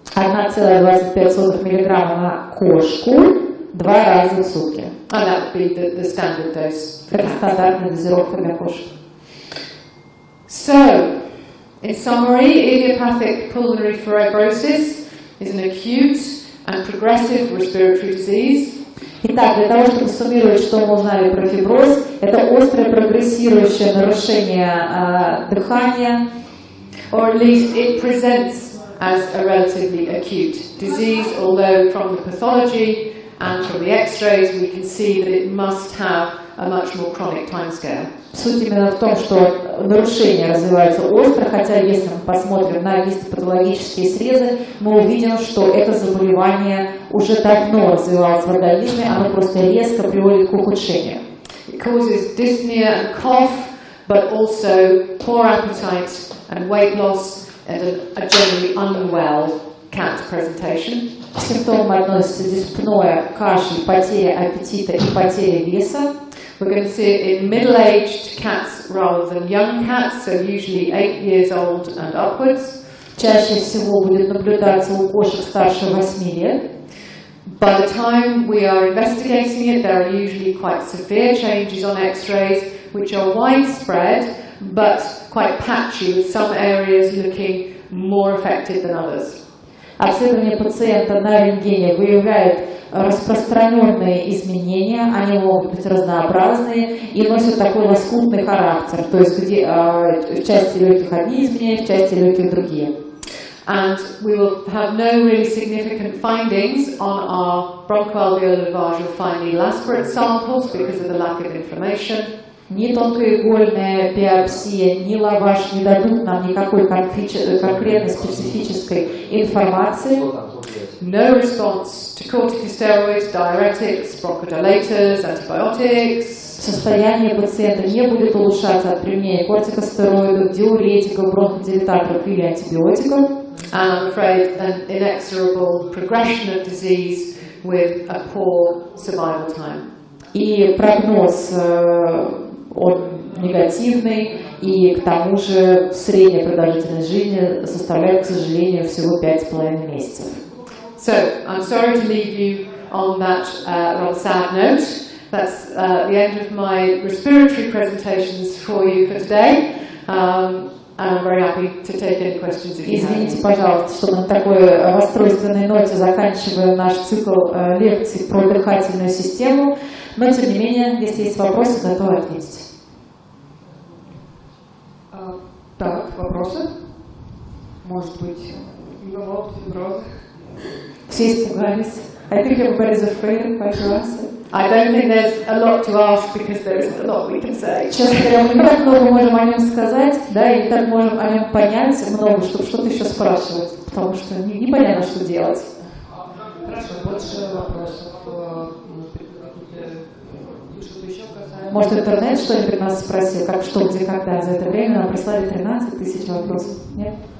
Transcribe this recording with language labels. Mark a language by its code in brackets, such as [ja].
[ru] 1,25 миллиграмма на кошку 2 раза в сутки. [en] And that would be the standard dose for [ru] Это [en] cats. [ru] стандартная дозировка для кошек. [en] So, in summary, idiopathic pulmonary fibrosis is an acute and progressive respiratory disease. [ru] Итак, для того, чтобы суммировать, что мы узнали про фиброз, это острое прогрессирующее нарушение дыхания, [en] Or at least it presents as a relatively acute disease, although from the pathology and from the x-rays we can see that it must have a much more chronic timescale. [ru] Суть именно в том, что нарушение развивается остро, хотя если мы посмотрим на гистопатологические срезы, мы увидим, что это заболевание уже давно развивалось в организме, оно просто резко приводит к ухудшению. [en] It causes dyspnea and cough, but also poor appetite and weight loss and a generally unwell cat presentation. [ru] К симптомам относятся диспноя, кашель, потеря аппетита и потеря веса. [en] We're going to see it in middle-aged cats rather than young cats, so usually 8 years old and upwards. [ru] Чаще всего будет наблюдаться у кошек старше 8 лет. [en] By the time we are investigating it, there are usually quite severe changes on X-rays, which are widespread, but quite patchy, with some areas looking more affected than others. [ru] Обследование пациента на рентгене выявляет распространенные изменения, они могут быть разнообразные и носят такой лоскутный характер, то есть где в части легких одни изменения, в части легких другие. [en] And we will have no really significant findings on our bronchoalveolar lavage or finely aspirate samples because of the lack of inflammation. [ru] Ни тонкоигольная биопсия, ни лаваш не дадут нам никакой конкретной специфической информации. [en] No response to corticosteroids, diuretics, bronchodilators, antibiotics. [ru] Состояние пациента не будет улучшаться от применения кортикостероидов, диуретиков, бронходилататоров или антибиотиков. [en] And I'm afraid an inexorable progression of disease with a poor survival time. [ru] И прогноз он негативный, и к тому же средняя продолжительность жизни составляет, к сожалению, всего 5,5 месяцев. [en] So, I'm sorry to leave you on that rather sad note. That's the end of my respiratory presentations for you for today. And I'm very happy to take any questions if you have. [ru] Извините, пожалуйста, что на такой расстройственной ноте заканчиваем наш цикл лекций про дыхательную систему, но тем не менее, если есть вопросы, готовы ответить. Так, вопросы? Может быть, инвалид, фиброз? Все испугались. [en] I think everybody's afraid of fibrosis. I don't think there's a lot to ask because there isn't a lot we can say. [ru] Честно говоря, мы не так много можем о нем сказать, да, и так можем о нем понять много, чтобы что-то еще спрашивать, потому что непонятно, что делать. Хорошо, больше вопросов. Что-то еще касается... Может, интернет что-нибудь нас спросил, как, что, где, когда. За это время нам прислали 13 тысяч вопросов. Нет?